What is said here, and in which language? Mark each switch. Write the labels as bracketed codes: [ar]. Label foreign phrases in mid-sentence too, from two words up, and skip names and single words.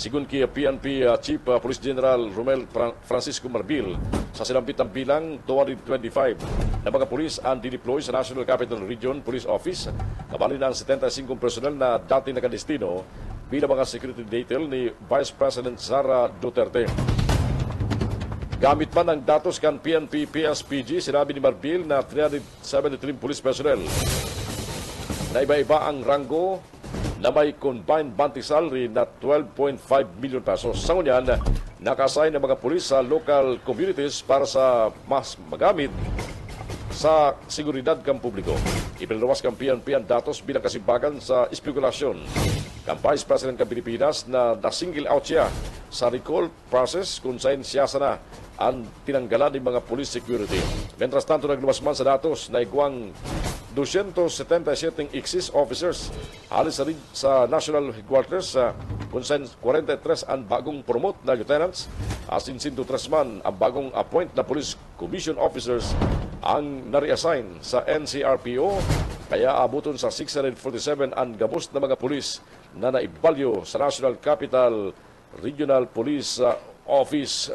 [bik] Sigun kay PNP Chief Police General Romel Francisco Marbil, sa sinampit ang bilang 225 na mga police ang dideploy sa National Capital Region Police Office, kabali na ang 75 personnel na dati nakadestino bilang mga [en] security detail [bik] ni Vice President Sara Duterte. Gamit man ang datos kan PNP PSPG, sinabi ni Marbil na 373 [en] police personnel [bik] na iba-iba ang ranggo na may [en] combined monthly salary [bik] na 12.5 million pesos. Sa ngunyan, naka-assign ng mga pulis sa local communities para sa mas magamit sa seguridad kang publiko. Ipinalawas kang PNP ang datos bilang kasimbagan sa espekulasyon. Kang Vice President ng Pilipinas na na-single out siya sa [en] recall process [bik] kung saan siya sana ang tinanggalan ng mga [en] police security. [es] Mientras tanto, [bik] nagluwas man sa datos na iguang 277 exist officers halis sa National Headquarters kung saan 43 ang bagong promote na lieutenants asin 103 man ang bagong appoint na [en] police commission officers [bik] ang nare-assign sa NCRPO, kaya abuton sa 647 ang gabos na mga pulis na naibalyo sa National Capital Regional Police Office.